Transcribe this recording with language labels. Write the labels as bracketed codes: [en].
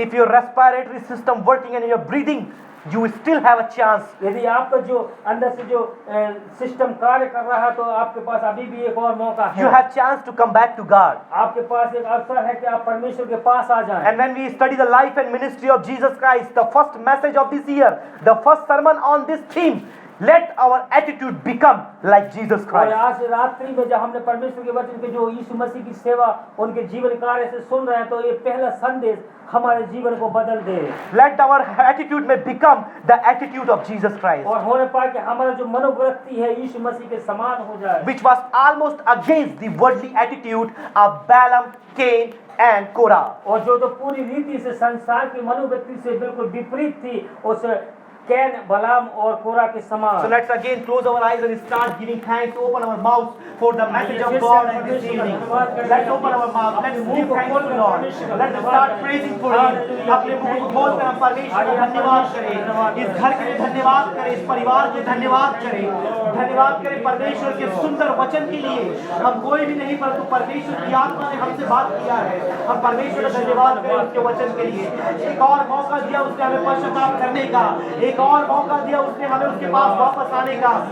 [en] If your respiratory system working and you're breathing, you still have a chance. [hi] यदि आपका जो अंदर से जो सिस्टम कार्य कर रहा है तो आपके पास अभी भी एक और मौका है। [en] You have chance to come back to God. [hi] आपके पास एक अवसर है कि आप परमेश्वर के पास आ जाएं। [en] And when we study the life and ministry of Jesus Christ, the first message of this year, the first sermon on this theme, let our attitude become like Jesus [hi] और [en] Christ. [hi] आज रात्रि में जब हमने परमेश्वर के वचन के जो यीशु मसीह की सेवा उनके जीवन कार्य से सुन रहे हैं, तो ये पहला संदेश हमारे जीवन को बदल दे। [en] Let our attitude may become the attitude of Jesus Christ, [hi] और होने पाए कि हमारा जो मनोवृत्ति है यीशु मसीह के समान हो जाए, [en] which was almost against the worldly attitude of Balaam, Cain, and Korah. [hi] और जो तो पूरी रीति से संसार की मनोवृत्ति से बिल्कुल विपरीत थी, उस कैन, बलाम और कोरा के समान। [en] So let's again close our eyes and start giving thanks, open our mouths for the message of God for this evening. Let's open our mouth, let's give thanks to Lord. Let's start praising for Him. [hi] अपने मुंह को खोलकर हम परमेश्वर का धन्यवाद करें, इस घर के लिए धन्यवाद करें, इस परिवार के लिए धन्यवाद करें परमेश्वर के सुंदर वचन के लिए। हम कोई भी नहीं, परंतु परमेश्वर की आत्मा ने हमसे बात किया है। हम परमेश्वर का धन्यवाद करें उसके वचन के लिए। एक और मौका दिया उसने हमें पश्चाताप करने का, एक और मौका दिया उसने हमें उसके पास वापस आने का।